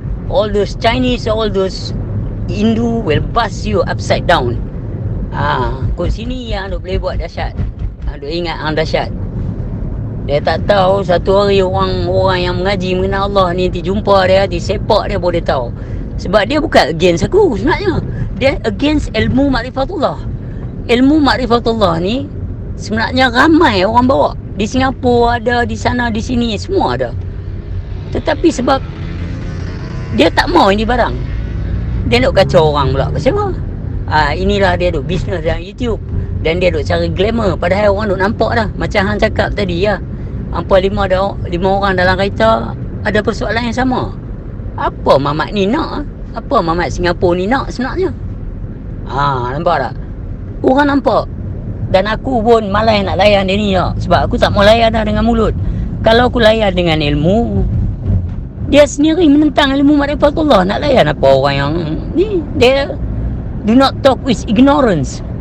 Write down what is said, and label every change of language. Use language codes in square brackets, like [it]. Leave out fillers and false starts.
[en] All those Chinese, all those Hindu will bust you upside down. [ms] Kot sini yang duk boleh buat dahsyat. Duk ingat hang dahsyat. Dia tak tahu satu hari orang yang mengaji mengenal Allah ni nanti jumpa dia, disepak dia boleh tahu. Sebab dia bukan against aku sebenarnya. Dia against ilmu makrifatullah. Ilmu makrifatullah ni sebenarnya ramai orang bawa. Di Singapura ada, di sana, di sini, semua ada. Tetapi sebab dia tak mau ini barang, dia nak kacau orang pula. Pasal apa? Inilah dia duk bisnes dalam YouTube, dan dia duk cari glamour. Padahal orang duk nampak dah. Macam hang cakap tadi ya, hampa 5 orang dalam kereta ada persoalan yang sama. Apa Mamat ni nak? Apa Mamat Singapura ni nak sebenarnya? Nampak tak? Orang nampak. Dan aku pun malas nak layan dia ni tak? Sebab aku tak mau layan dah dengan mulut. Kalau aku layan dengan ilmu, dia sendiri menentang ilmu makrifatullah. Nak layan apa orang yang ni? Dia [en] do not talk with ignorance.